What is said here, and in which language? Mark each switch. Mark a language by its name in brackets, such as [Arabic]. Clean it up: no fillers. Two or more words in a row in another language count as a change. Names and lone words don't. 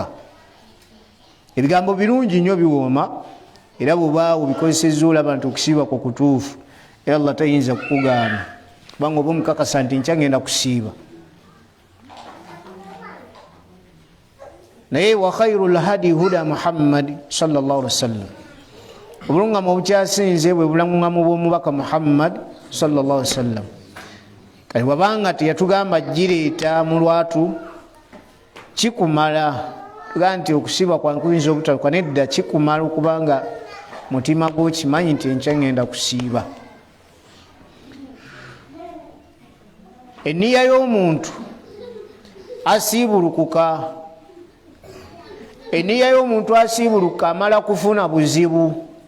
[Ganda] Ebigambo birungi nnyo biwooma, era bw'obaawo bikozesezza olaba nti okusiiba kwa kutuufu, era Allah tayinza kukugaana kubanga oba omukakasa nti nkya ngenda kusiiba. [Arabic] Naye وخير الهدي هدي محمد صلى الله عليه وسلم, [Ganda] obulungamu obukyasinze bwe bulungamu bw'omubaka Muhammad [Arabic] صلى الله عليه وسلم. [Ganda] Kale wabanga teyatugamba gireeta mu lwatu kikumala, tugaa nti okusiiba kwa nkuyinza obutaluka, nedda kikumala okubanga mutima gwo kimanyi nti enkya ngenda kusiiba. Enniya y'omuntu asiibulukuka, enniya y'omuntu asiibuluka amala kufuna buzibu.